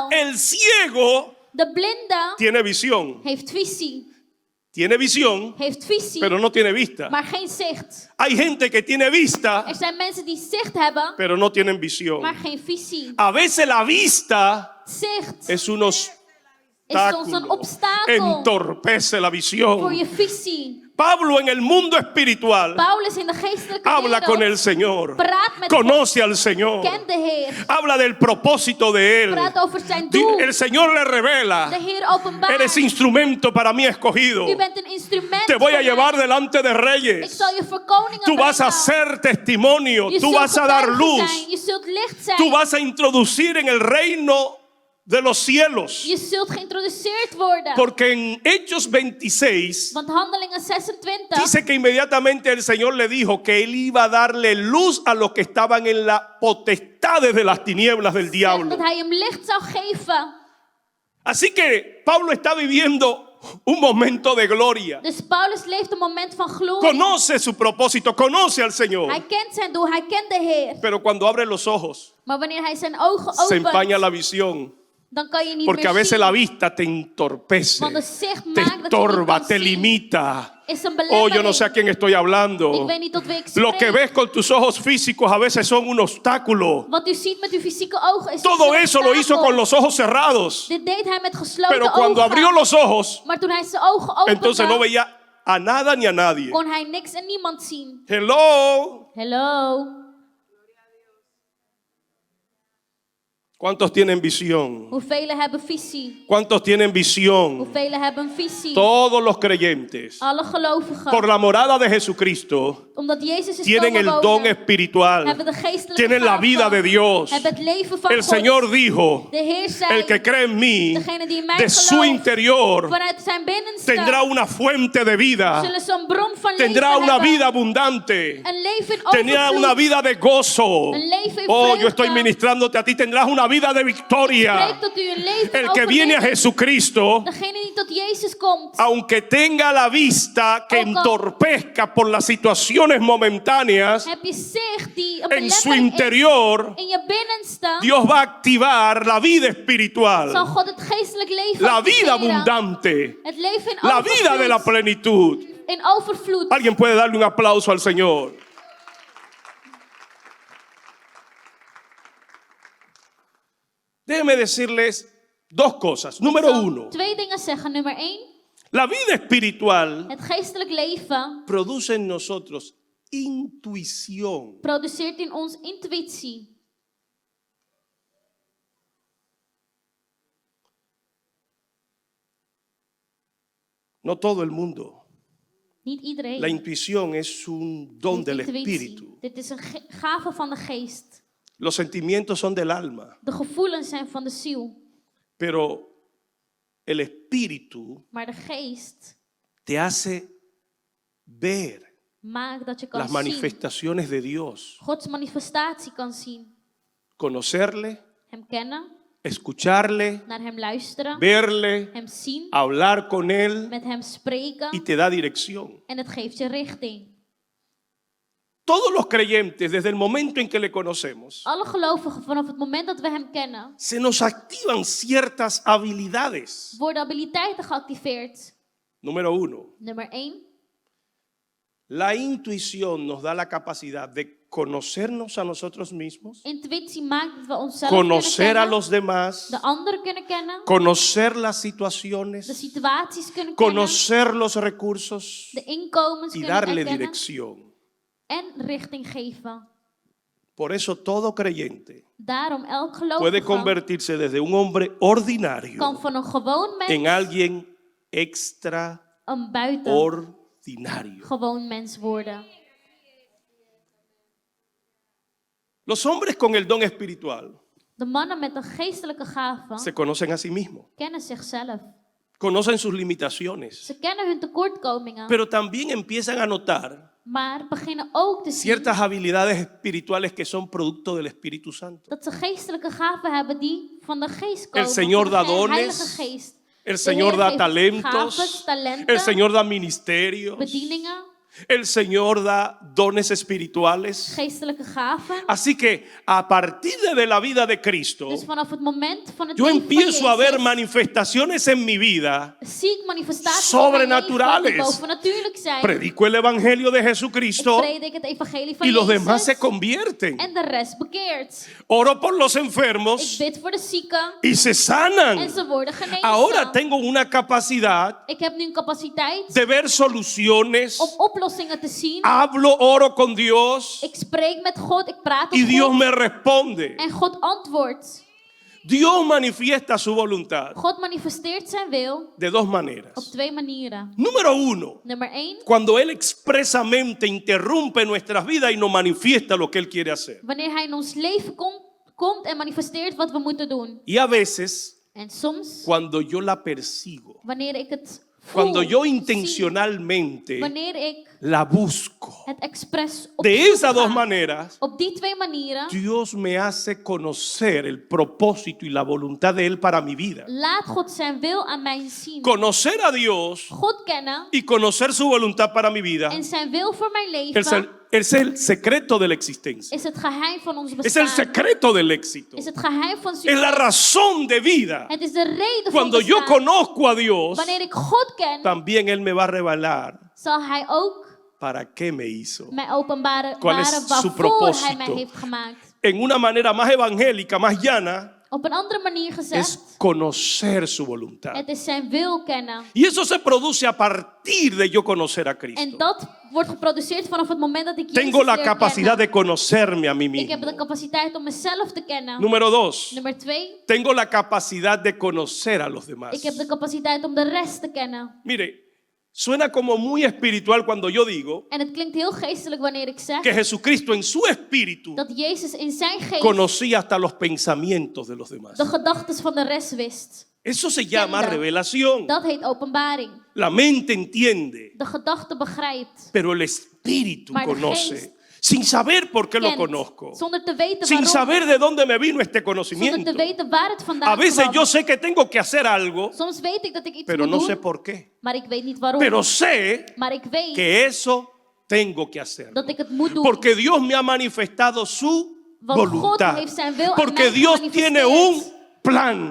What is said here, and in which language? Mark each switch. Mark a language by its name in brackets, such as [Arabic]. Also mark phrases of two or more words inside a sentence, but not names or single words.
[Spanish] El ciego [Dutch] De blinde [Spanish] tiene visión, [Dutch] heeft visie, [Spanish] pero no tiene vista. [Dutch] maar geen zicht. [Spanish] Hay gente que tiene vista, [Dutch] Er zijn mensen die zicht hebben, [Spanish] pero no tienen visión. [Dutch] maar geen visie. [Spanish] A veces la vista [Dutch] Zicht [Spanish] es un [Dutch] is soms een [Spanish] obstáculo, [Dutch] obstakel [Spanish] entorpece la [Dutch] voor [Spanish] visión. [Dutch] je visie. [Spanish] Pablo en el mundo espiritual [Dutch] Paulus in de geestelijke [Spanish] habla con el [Dutch] wereld [Spanish] Señor, [Dutch] praat met [Spanish] conoce al Señor, [Dutch] kent de Heer, [Spanish] habla del propósito de Él. [Dutch] praat over zijn doel. [Spanish] El Señor le [Dutch] De [Spanish] revela: [Dutch] Heer openbaart. [Spanish] eres instrumento para mí escogido. [Dutch] U bent een instrument [Spanish] Te voy a [Dutch] voor [Spanish] llevar [Dutch] mij. [Spanish] delante de [Dutch] Ik [Spanish] reyes. [Dutch] zal je voor koningen [Spanish] Tú vas a [Dutch] brengen. [Spanish] ser testimonio, [Dutch] Je [Spanish] tú [Dutch] zult [Spanish] vas a dar [Dutch] getuige [Spanish] luz, [Dutch] zijn. Je zult licht zijn. [Spanish] tú vas a introducir en el reino de los cielos. [Dutch] Je zult geïntroduceerd worden. [Spanish] Porque en Hechos 26 [Dutch] Want Handelingen 26 [Spanish] dice que inmediatamente el Señor le dijo que Él iba a darle luz a los que estaban en la potestades de las tinieblas del [Dutch] zegt [Spanish] diablo. [Dutch] dat hij hem licht zou geven. [Spanish] Así que Pablo está viviendo un momento de gloria. [Dutch] Dus Paulus leeft een moment van glorie. [Spanish] Conoce su propósito, conoce al Señor. [Dutch] Hij kent zijn doel, hij kent de Heer. [Spanish] Pero cuando abre los ojos, [Dutch] Maar wanneer hij zijn ogen [Spanish] se empaña [Dutch] opent, [Spanish] la visión. [Dutch] dan kan je niet [Spanish] Porque a [Dutch] meer [Spanish] veces [Dutch] zien. [Spanish] la vista te entorpece, [Dutch] Want de zicht [Spanish] te [Dutch] maakt dat je niet [Spanish] estorba, [Dutch] kan [Spanish] te [Dutch] zien. [Spanish] limita. [Dutch] Is een Oh, belemmering. [Spanish] yo no sé a quién estoy hablando. [Dutch] Ik weet niet tot wie ik [Spanish] Lo que [Dutch] spreek. [Spanish] ves con tus ojos físicos a veces son un obstáculo. [Dutch] Wat u ziet met uw fysieke ogen is [Spanish] Todo [Dutch] soms een [Spanish] eso lo hizo [Dutch] obstakel. [Spanish] con los ojos cerrados. [Dutch] Dit deed hij met gesloten [Spanish] Pero cuando [Dutch] ogen. [Spanish] abrió los ojos, [Dutch] Maar toen hij zijn ogen opende, [Spanish] entonces no veía a nada ni a nadie. [Dutch] kon hij niks en niemand zien. [Spanish] Hello. [Dutch] Hello. [Spanish] ¿Cuántos tienen visión? [Dutch] Hoeveel hebben visie? [Spanish] ¿Cuántos tienen visión? [Dutch] Hoeveel hebben visie? [Spanish] Todos los creyentes, [Dutch] Alle gelovigen. [Spanish] por la morada de Jesucristo, [Dutch] Omdat Jezus is [Spanish] tienen [Dutch] komen [Spanish] el don [Dutch] wonen, [Spanish] espiritual, [Dutch] hebben de geestelijke [Spanish] tienen la [Dutch] gaven, [Spanish] vida de Dios. [Dutch] hebben het leven van [Spanish] El [Dutch] God. [Spanish] Señor dijo: [Dutch] De Heer zei, [Spanish] el que cree en mí, [Dutch] degene die in mij [Spanish] de su [Dutch] gelooft, [Spanish] interior [Dutch] vanuit zijn binnenste, [Spanish] tendrá una fuente de vida, [Dutch] zullen ze een bron van [Spanish] tendrá [Dutch] leven [Spanish] una [Dutch] hebben. [Spanish] vida abundante, [Dutch] Een leven in [Spanish] tendrá [Dutch] overvloed. [Spanish] una vida de gozo. [Dutch] Een leven in Oh, vreugde. [Spanish] yo estoy ministrándote a ti, tendrás una vida de victoria. [Dutch] Spreek tot u een leven [Spanish] El que viene a [Dutch] overwinning. [Spanish] Jesucristo, [Dutch] Degene die tot Jezus komt, [Spanish] aunque tenga la vista que entorpezca por las situaciones momentáneas, [Dutch] heb je zicht die een [Spanish] en su [Dutch] belemmering is. [Spanish] interior, [Dutch] In je binnenste [Spanish] Dios va a activar la vida [Dutch] zal [Spanish] espiritual, [Dutch] God het geestelijk leven [Spanish] la vida [Dutch] activeren. [Spanish] abundante, [Dutch] Het leven in [Spanish] la vida de la [Dutch] overvloed. [Spanish] plenitud. [Dutch] In overvloed. [Spanish] Alguien puede darle un aplauso al Señor. Déjenme decirles dos cosas. Número [Dutch] Ik zal [Spanish] uno, [Dutch] twee dingen zeggen. Nummer 1. [Spanish] la vida espiritual [Dutch] Het geestelijk leven [Spanish] produce en nosotros intuición. [Dutch] produceert in ons intuïtie. [Spanish] No todo el mundo. [Dutch] Niet iedereen. [Spanish] La intuición es un don [Dutch] heeft [Spanish] del [Dutch] intuïtie. [Spanish] espíritu. [Dutch] Dit is een gave van de geest. [Spanish] Los sentimientos son del alma, [Dutch] De gevoelens zijn van de ziel. [Spanish] pero el espíritu [Dutch] Maar de geest [Spanish] te hace ver [Dutch] maakt dat je kan [Spanish] las [Dutch] zien. [Spanish] manifestaciones de Dios, [Dutch] Gods manifestatie kan zien. [Spanish] conocerle, [Dutch] Hem kennen. [Spanish] escucharle, [Dutch] Naar hem luisteren. [Spanish] verle, [Dutch] Hem zien. [Spanish] hablar con él [Dutch] Met hem spreken. [Spanish] y te da dirección. [Dutch] En het geeft je richting. [Spanish] Todos los creyentes, desde el momento en que le conocemos, [Dutch] Alle gelovigen vanaf het moment dat we hem kennen, [Spanish] se nos activan ciertas habilidades. [Dutch] worden habiliteiten geactiveerd. [Spanish] Número uno, [Dutch] Nummer 1. [Spanish] la intuición nos da la capacidad de conocernos a nosotros mismos, [Dutch] Intuïtie maakt dat we onszelf [Spanish] conocer [Dutch] kunnen [Spanish] a [Dutch] kennen, [Spanish] los demás, [Dutch] de anderen kunnen kennen, [Spanish] conocer las [Dutch] de [Spanish] situaciones, [Dutch] situaties kunnen kennen, [Spanish] conocer los recursos [Dutch] de inkomens [Spanish] y [Dutch] kunnen [Spanish] darle [Dutch] erkennen [Spanish] dirección. [Dutch] en richting geven. [Spanish] Por eso todo creyente [Dutch] Daarom elk [Spanish] puede [Dutch] gelovige [Spanish] convertirse desde un hombre ordinario [Dutch] kan van een gewoon mens [Spanish] en alguien extraordinario. [Dutch] een buitengewoon mens worden. [Spanish] Los hombres con el don espiritual [Dutch] De mannen met een geestelijke gave [Spanish] se conocen a sí mismos. [Dutch] kennen zichzelf. [Spanish] conocen sus limitaciones, [Dutch] Ze kennen hun tekortkomingen. [Spanish] pero también empiezan a notar [Dutch] Maar beginnen ook te zien [Spanish] ciertas habilidades espirituales que son producto del Espíritu Santo. [Dutch] dat ze geestelijke gaven hebben die van de geest komen. [Spanish] El Señor [Dutch] van [Spanish] da [Dutch] de Heilige [Spanish] dones, [Dutch] Geest. [Spanish] el [Dutch] De [Spanish] Señor [Dutch] Heer [Spanish] da [Dutch] geeft [Spanish] talentos, [Dutch] gaven, talenten, [Spanish] el Señor da ministerios, [Dutch] bedieningen, [Spanish] el Señor da dones espirituales. [Dutch] geestelijke gaven. [Spanish] Así que a partir de la vida de Cristo, [Dutch] Dus vanaf het moment van het [Spanish] yo [Dutch] leven van [Spanish] empiezo a ver [Dutch] Jezus, [Spanish] manifestaciones en mi vida. [Dutch] zie ik manifestaties in mijn leven [Spanish] Sobrenaturales. [Dutch] die bovennatuurlijk zijn. [Spanish] Predico el Evangelio de [Dutch] Ik [Spanish] Jesucristo [Dutch] predik het evangelie van [Spanish] y los demás se [Dutch] Jezus [Spanish] convierten. [Dutch] en de rest bekeert. [Spanish] Oro por los [Dutch] Ik [Spanish] enfermos [Dutch] bid voor de zieken [Spanish] y se [Dutch] en [Spanish] sanan. [Dutch] ze worden genezen. [Spanish] Ahora tengo una capacidad [Dutch] Ik heb nu een capaciteit [Spanish] de ver soluciones. [Dutch] om oplossingen te zien. [Spanish] Hablo, oro con Dios [Dutch] Ik spreek met God, ik praat [Spanish] y [Dutch] met [Spanish] Dios [Dutch] God [Spanish] me responde. [Dutch] en God antwoordt. [Spanish] Dios manifiesta su voluntad [Dutch] God manifesteert zijn wil [Spanish] de dos [Dutch] op [Spanish] maneras. [Dutch] 2 manieren. [Spanish] Número uno, [Dutch] Nummer 1, [Spanish] cuando Él expresamente interrumpe nuestras vidas y nos manifiesta lo que Él quiere hacer. [Dutch] wanneer hij in ons leven komt en manifesteert wat we moeten doen. [Spanish] Y a veces, [Dutch] En soms, [Spanish] cuando yo la persigo, [Dutch] wanneer ik het voel, [Spanish] cuando yo [Dutch] zie, [Spanish] intencionalmente [Dutch] wanneer ik [Spanish] la busco. [Dutch] het expres op [Spanish] De [Dutch] zoek [Spanish] esas dos [Dutch] ga, [Spanish] maneras, [Dutch] op die 2 manieren, [Spanish] Dios me hace conocer el propósito y la voluntad de Él para mi vida. [Dutch] laat God zijn wil aan mij zien. [Spanish] Conocer a Dios [Dutch] God kennen [Spanish] y conocer su voluntad para mi vida [Dutch] en zijn wil voor mijn [Spanish] es [Dutch] leven [Spanish] el secreto de la existencia. [Dutch] is het geheim van ons [Spanish] Es el [Dutch] bestaan. [Spanish] secreto del éxito. [Dutch] Is het geheim van [Spanish] Es la [Dutch] succes. [Spanish] razón de vida. [Dutch] Het is de reden van [Spanish] Cuando yo [Dutch] bestaan. [Spanish] conozco a Dios, [Dutch] Wanneer ik God ken, [Spanish] también Él me va a revelar [Dutch] zal hij ook [Spanish] para qué me hizo. [Dutch] mij openbaren [Spanish] ¿Cuál es [Dutch] waarvoor [Spanish] su [Dutch] hij [Spanish] propósito? [Dutch] mij heeft gemaakt. [Spanish] En una manera más evangélica, más llana, [Dutch] Op een andere manier [Spanish] es [Dutch] gezegd, [Spanish] conocer su voluntad. [Dutch] het is zijn wil kennen. [Spanish] Y eso se produce a partir de yo conocer a [Dutch] En [Spanish] Cristo. [Dutch] dat wordt geproduceerd vanaf het moment dat ik Jezus [Spanish] Tengo la [Dutch] leer [Spanish] capacidad [Dutch] kennen. [Spanish] de conocerme a mí [Dutch] Ik heb de [Spanish] mismo. [Dutch] capaciteit om mezelf te kennen. [Spanish] Número dos, [Dutch] Nummer 2, [Spanish] tengo la capacidad de conocer a los demás. [Dutch] ik heb de capaciteit om de rest te kennen. [Spanish] Mire, suena como muy espiritual cuando yo digo [Dutch] En het klinkt heel geestelijk wanneer ik zeg [Spanish] que Jesucristo en su espíritu [Dutch] dat Jezus in zijn geest [Spanish] conocía hasta los pensamientos de los demás. [Dutch] de gedachten van de rest wist. [Spanish] Eso se llama [Dutch] Kende. [Spanish] revelación. [Dutch] Dat heet openbaring. [Spanish] La mente entiende, [Dutch] De gedachte begrijpt. [Spanish] pero el espíritu [Dutch] Maar de [Spanish] conoce, [Dutch] geest [Spanish] sin saber por qué lo [Dutch] Kent, [Spanish] conozco, [Dutch] zonder te weten [Spanish] sin [Dutch] waarom. [Spanish] saber de dónde me vino este [Dutch] Zonder [Spanish] conocimiento. [Dutch] te weten waar het vandaan [Spanish] A veces [Dutch] kwam. [Spanish] yo sé que tengo que hacer algo, [Dutch] Soms weet ik dat ik iets [Spanish] pero [Dutch] moet [Spanish] no sé [Dutch] doen, [Spanish] por qué. [Dutch] maar ik weet niet waarom. [Spanish] Pero sé [Dutch] Maar ik weet [Spanish] que eso tengo que hacer. [Dutch] dat ik het moet doen. [Spanish] Porque Dios me ha manifestado su [Dutch] Want God [Spanish] voluntad. [Dutch] heeft zijn wil aan [Spanish] Porque [Dutch] mij [Spanish] Dios [Dutch] gemanifesteerd. [Spanish] tiene un plan.